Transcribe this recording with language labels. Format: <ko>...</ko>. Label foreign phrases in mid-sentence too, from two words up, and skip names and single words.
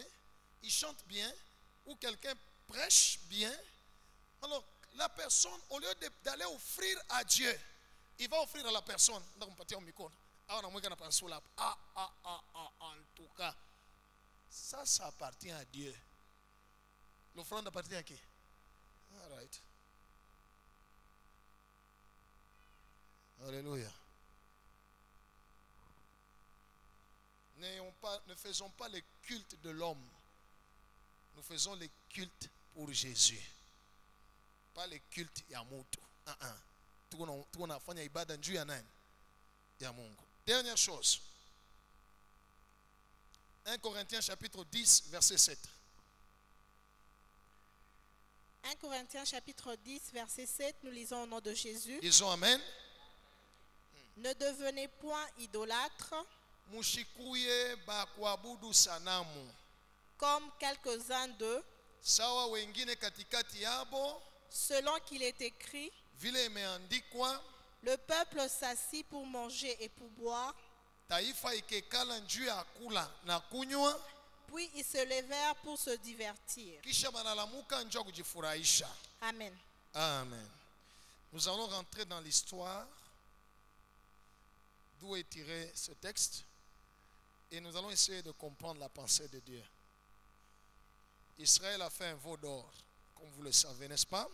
<fr>Il chante bien ou quelqu'un prêche bien. Alors la personne, au lieu d'aller offrir à Dieu, il va offrir à la personne. En tout cas, ça appartient à Dieu. L'offrande appartient à qui?</fr> <en>All right.</en> <fr>Alléluia. Ne faisons pas le culte de l'homme. Nous faisons le culte pour Jésus. Pas le culte</fr> <sw>ya mutu.</sw> <fr>Dernière chose. 1 Corinthiens chapitre 10, verset 7. 1 Corinthiens chapitre 10, verset 7, nous lisons au nom de Jésus. Disons Amen. Ne devenez point idolâtres,</fr> <sw>Mushikuye bakwabudu sanamu.</sw> <fr>comme quelques-uns d'eux,</fr> <sw>Sawa wengine katikati yabo.</sw> <fr>Selon qu'il est écrit,</fr> <sw>Vile imeandikwa,</sw> <fr>le peuple s'assit pour manger et pour boire,</fr> <sw>taifa ikekala njuu ya kula na kunywa,</sw> <fr>puis ils se levèrent pour se divertir.</fr> <sw>kisha banalamuka njoo kujifurahisha.</sw> <fr>Amen. Amen. Nous allons rentrer dans l'histoire d'où est tiré ce texte et nous allons essayer de comprendre la pensée de Dieu. Israël a fait un veau d'or, comme vous le savez, n'est-ce pas?</fr>